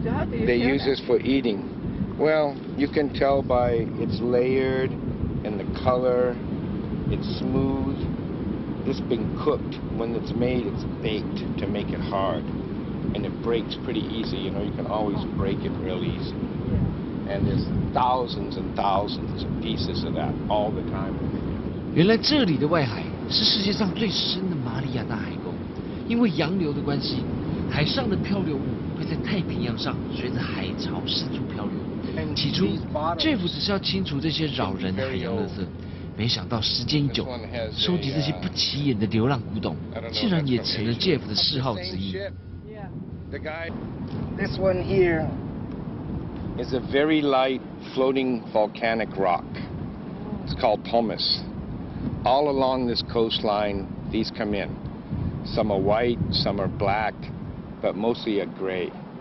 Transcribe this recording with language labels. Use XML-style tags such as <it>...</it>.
<en>They use this for eating. Well, you can tell by it's layered and the color. It's smooth. It's been cooked. When it's made, it's baked to make it hard. And it breaks pretty easy. You know, you can always break it real easy. And there's thousands and thousands of pieces of that all the time.</en> <zh>原来这里的外海是世界上最深的马里亚纳海沟，因为洋流的关系，海上的漂流物会在太平洋上随着海潮四处漂流。起初 ，Jeff 只是要清除这些扰人的海洋垃圾，没想到时间一久，收集这些不起眼的流浪古董，竟然也成了 Jeff 的嗜好之一。</zh> <en>This one here is a very light floating volcanic rock. It's called pumice. All along this coastline, these come in. Some are white, some are black, but mostly a gray.</en>